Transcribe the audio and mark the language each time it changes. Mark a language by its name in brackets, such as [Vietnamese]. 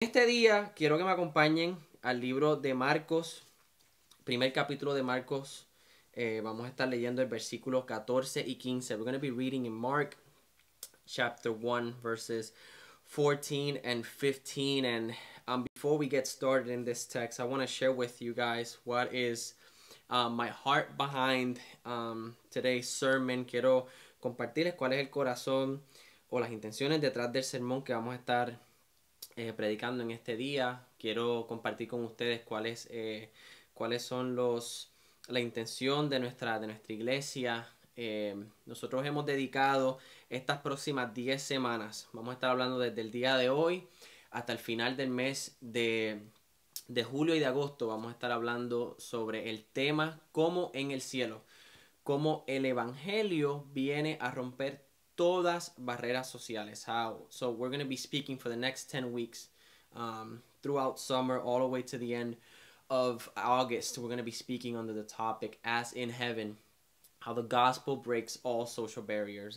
[Spanish] Este día quiero que me acompañen al libro de Marcos, primer capítulo de Marcos. Vamos a estar leyendo el versículo 14 y 15. [English] We're going to be reading in Mark chapter 1 verses 14 and 15. And before we get started in this text, I want to share with you guys what is my heart behind today's sermon. [Spanish] Quiero compartirles cuál es el corazón o las intenciones detrás del sermón que vamos a estar predicando en este día. Quiero compartir con ustedes cuáles son la intención de nuestra iglesia. Nosotros hemos dedicado estas próximas 10 semanas, vamos a estar hablando desde el día de hoy hasta el final del mes de julio y de agosto. Vamos a estar hablando sobre el tema como en el cielo, cómo el evangelio viene a romper todas barreras sociales. [English] How? So we're going to be speaking for the next 10 weeks throughout summer all the way to the end of August. We're going to be speaking under the topic as in heaven, how the gospel breaks all social barriers.